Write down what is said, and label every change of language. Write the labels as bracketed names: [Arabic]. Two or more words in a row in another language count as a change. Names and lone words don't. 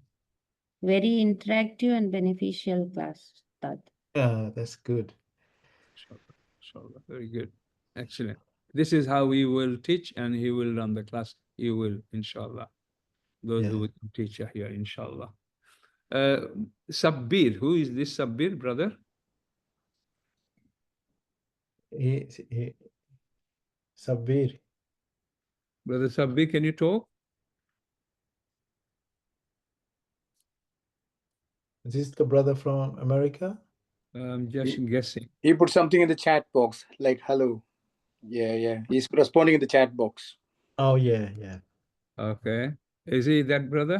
[English] Very interactive and beneficial class. yeah, that's good. Inshallah. Very good. Excellent. This is how we will teach, and he will run the class. He will, inshallah. Those who will teach are here, inshallah. Sabbir, who is this Sabbir, brother? Sabbir. Brother Sabbir, can you talk? Is this the brother from America? I'm just guessing. He put something in the chat box, like hello. Yeah. He's responding in the chat box. Oh, yeah. Okay. Is he that brother?